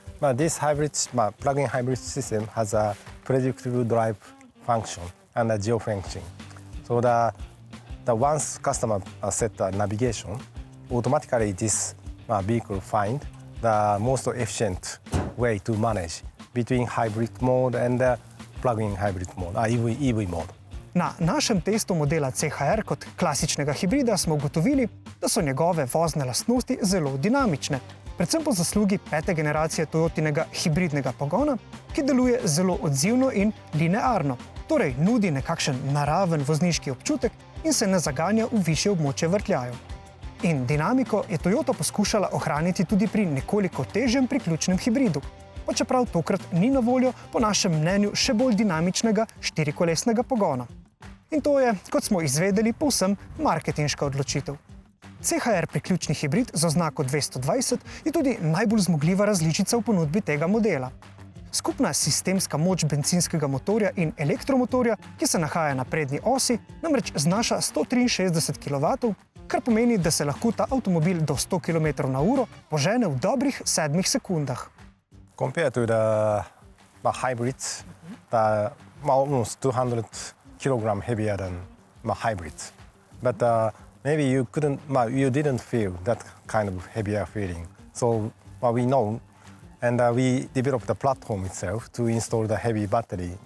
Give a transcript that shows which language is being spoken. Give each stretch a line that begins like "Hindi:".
English: But this hybrid, plug-in hybrid system has a predictable drive function and a geofencing. So the once customer set the navigation, automatically this vehicle find the most efficient way to manage between hybrid mode and plug-in hybrid mode, EV mode.
Slovenian: Na našem testu modela CHR kot klasičnega hibrida smo ugotovili, da so njegove vozne lastnosti zelo dinamične, predvsem po zaslugi 5. generacije Toyotinega hibridnega pogona, ki deluje zelo odzivno in linearno, torej nudi nekakšen naraven vozniški občutek in se ne zaganja v višje območje vrtljajev. In dinamiko je Toyota poskušala ohraniti tudi pri nekoliko težjem priključnem hibridu, pa čeprav tokrat ni na voljo po našem mnenju še bolj dinamičnega štirikolesnega pogona. In to je, kot smo izvedeli, povsem marketinška odločitev. CHR priključni hibrid z oznako 220 je tudi najbolj zmogljiva različica v ponudbi tega modela. Skupna sistemska moč bencinskega motorja in elektromotorja, ki se nahaja na prednji osi, namreč znaša 163 kW, kar pomeni, da se lahko ta avtomobil do 100 km/h požene v dobrih 7 sekundah.
English: Compared to the hybrid, the almost 200 kg heavier than hybrid. But maybe you didn't feel that kind of heavier feeling. So we know, and we developed the platform itself to install the heavy battery.